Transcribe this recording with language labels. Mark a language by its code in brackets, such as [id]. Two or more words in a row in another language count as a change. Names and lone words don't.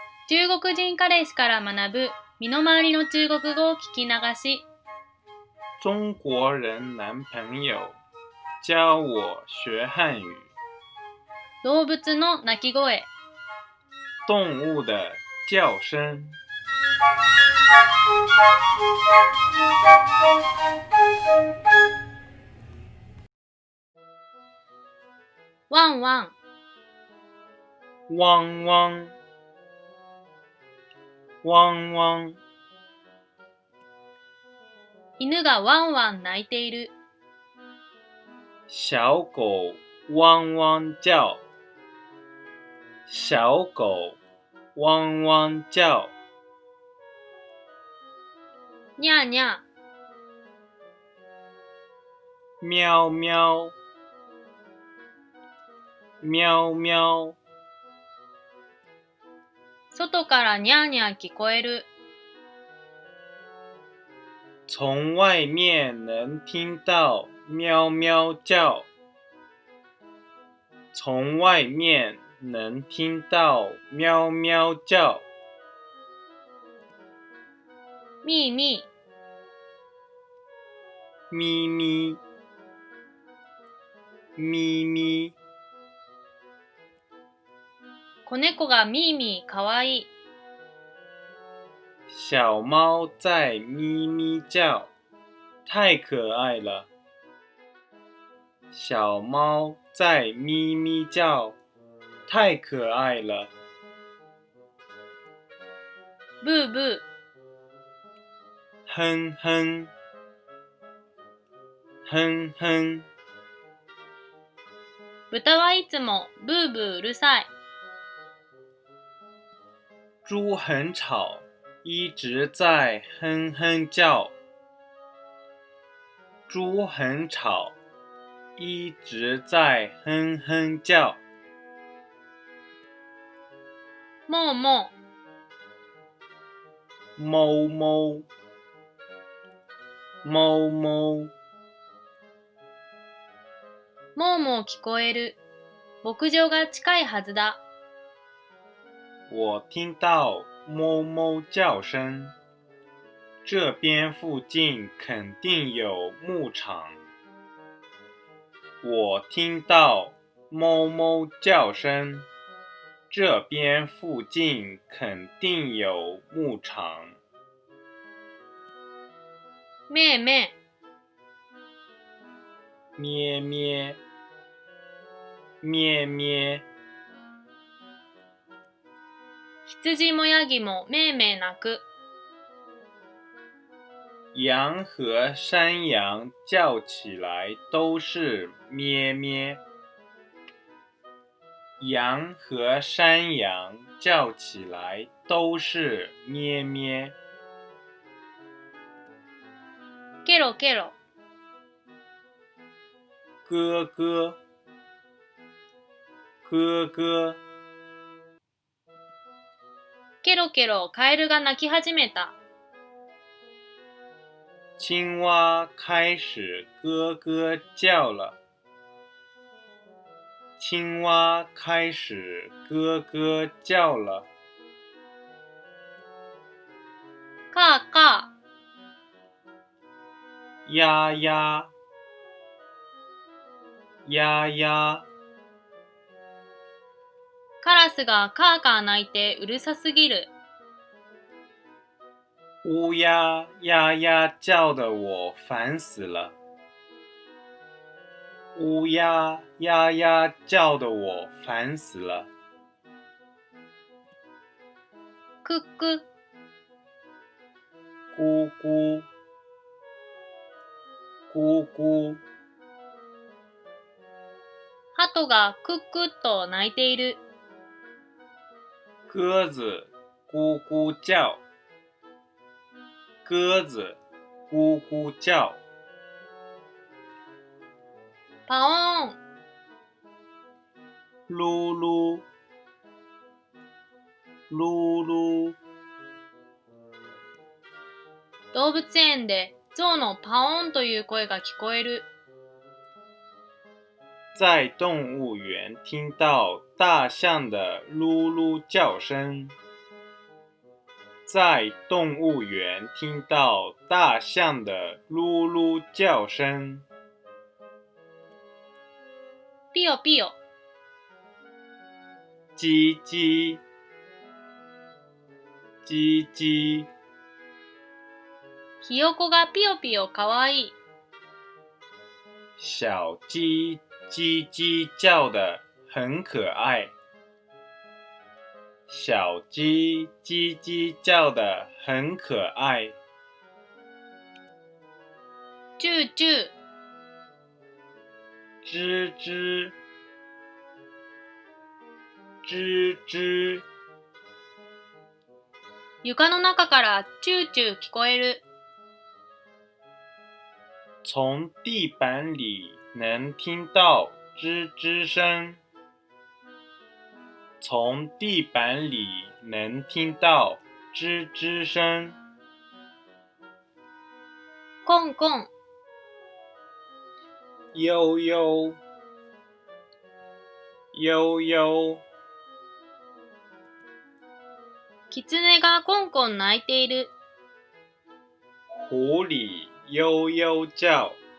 [ja] 中国人彼氏から学ぶ身の回りの中国語を聞き流し。 [zh] 中国人男朋友教我学汉语。 [ja] 動物の鳴き声。 [zh] 动物的叫声。 [ja] ワンワン。 [zh] 汪汪汪汪。 [ja] 犬がワンワン鳴いている。 [zh] 小狗汪汪叫。小狗汪汪叫。 [ja] にゃーにゃー。 [zh] 喵喵喵喵。 [ja] 外からにゃーにゃー聞こえる。 [zh] 从外面能听到喵喵叫。从外面能听到喵喵叫。 [ja] みーみー。 [zh] 咪咪咪咪。 [ja] 子猫がみーみーかわいい。 [zh] 小猫在咪咪叫，太可愛了。小貓在咪咪叫，太可愛了。 [ja] ブーブー。 [zh] 哼哼哼哼。 [ja] 豚はいつもブーブーうるさい。 [zh] 豬很吵，一直在哼哼叫。豬很吵，一直在哼哼叫。 [ja] もうもう。もうもう。もうもう。もうもう聞こえる。牧場が近いはずだ。 [zh] 我听到哞哞叫声，这边附近肯定有牧场。我听到哞哞叫声，这边附近肯定有牧场。 [ja] めーめー。 [zh] 咩咩咩咩。 [ja] 羊もヤギもめーめー鳴く。 [zh] 羊和山羊叫起来都是咩咩。羊和山羊叫起来都是咩咩。 [ja] ケロケロ。 [zh] 咯咯咯咯。 [ja] ケロケロカエルが鳴き始めた。 [zh] 青蛙開始咯咯叫了。青蛙開始咯咯叫了。 [ja] カーカ [zh] ー。呀呀呀や。 [ja] カラスがカーカー鳴いてうるさすぎる。 [zh] 烏鴉呀呀叫得我煩死了。烏鴉呀呀叫得我煩死了。 [ja] クック。 [zh] 咕咕咕咕。 [ja] 鳩がクックッと鳴いている。 [zh] 鴿子咕咕叫。鴿子咕咕叫。 [ja] パオーン。 [zh] 噜噜噜噜。 [ja] 動物園で象のパオーンという声が聞こえる。 [zh] 在动物园听到大象的噜噜叫声。在动物园听到大象的噜噜叫声。 [ja] ピヨピヨ。 [zh] 叽叽叽叽。 [ja] ひよこがピヨピヨかわいい。 [zh] 小鸡叽叽叫得很可愛。小鸡叽叽叫得很可愛。 [ja] チューチュー。 [zh] 吱吱吱吱。 [ja] 床の中からチューチュー聞こえる。 [zh] 從地板裡能聽到吱吱聲。從地板裡能聽到吱吱聲。 [ja] コンコン。 [zh] 悠悠悠悠。 [ja] キツネがコンコン鳴いている。 [zh] 狐狸悠悠叫。